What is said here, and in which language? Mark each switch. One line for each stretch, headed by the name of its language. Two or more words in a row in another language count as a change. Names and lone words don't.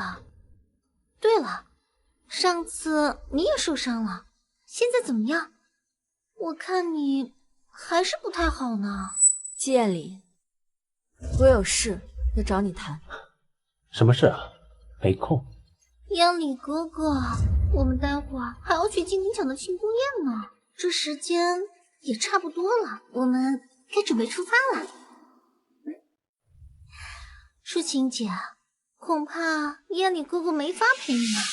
Chinese: 對了，上次你也受傷了，現在怎麼樣？我看你還是不太好呢。季彦禮，我有事要找你談。什麼事啊？沒空。彦禮哥哥，我們待會兒還要去金鼎獎的慶功宴呢，這時間也差不多了，我們該準備出發了。抒情姐，恐怕彦禮哥哥沒法陪你了。